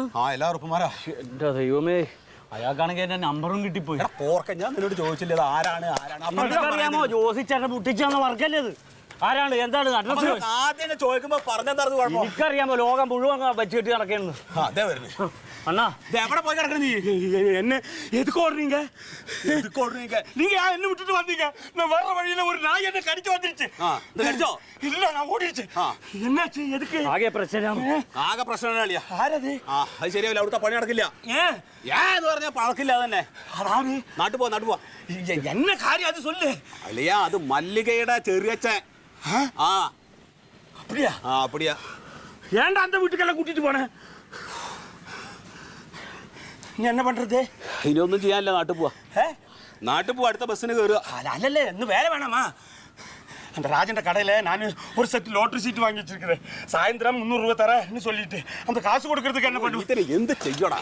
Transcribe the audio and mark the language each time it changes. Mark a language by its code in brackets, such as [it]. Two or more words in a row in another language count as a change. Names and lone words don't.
[ml] എല്ലാ ഉറപ്പുമാരാ. എന്റെ ദൈവമേ, അയാൾക്കാണെങ്കിൽ എന്റെ നമ്പറും കിട്ടിപ്പോയി. പോർക്ക, ഞാൻ നിന്നോട് ചോദിച്ചില്ല ഇത് ആരാണ് അറിയാമോ? ജോസിച്ചേട്ടൻ മുട്ടിച്ചാന്ന് വർക്കല്ലേ ഇത്? ആരാണ്, എന്താണ് അഡ്രസ്? ആദ്യം ചോദിക്കുമ്പോ പറഞ്ഞെന്താ കുഴപ്പം? എനിക്കറിയാമോ, ലോകം മുഴുവൻ വെച്ചിട്ട് നടക്കുന്നു. അതേ വരുന്നു. [ta] அண்ணா எவட போய் கிடக்குற நீ? என்ன எதுக்கு ஓடுறீங்க? எதுக்கு ஓடுறீங்க? நீங்க ஏன் என்ன விட்டுட்டு வந்தீங்க? நான் வர வழியில ஒரு நாய் என்ன கடிச்சு வந்துருச்சு. இந்த கடிச்சோ? இல்ல, நான் ஓடிடுச்சு. என்னாச்சு? எதுக்கு? [ml] ആകെ പ്രശ്നമാണ്. ആകെ പ്രശ്നമല്ല. ആരത്? അത് ശരിയാവില്ല, അവിടുത്തെ പണി നടക്കില്ല. എന്ന് പറഞ്ഞാൽ പഴക്കില്ല തന്നെ. അതാണ്. നാട്ടു പോവാ. [ta] என்ன காரியம் அது சொல்லு. [ml] അല്ലയാ, അത് മല്ലികയുടെ ചെറിയച്ഛൻ. [ta] அப்படியா? அப்படியா. ஏன்டா அந்த வீட்டுக்கெல்லாம் கூட்டிட்டு போன? நீ என்ன பண்றது? [ml] ഇനിയൊന്നും ചെയ്യാനില്ല, നാട്ടിൽ പോവാ. നാട്ടിൽ പോവാ, അടുത്ത ബസ്സിന് കയറുക. [ta] அல்ல, இன்னும் வேலை வேணாமா? அந்த ராஜன் கடையில் நான் ஒரு செட் லாட்டரி சீட்டு வாங்கி வச்சிருக்கிறேன். சாயந்தரம் 300 ரூபாய் தரேன்னு சொல்லிட்டு அந்த காசு கொடுக்கறதுக்கு என்ன பண்ணுவ? [ml] ഇതിന് എന്ത് ചെയ്യടാ?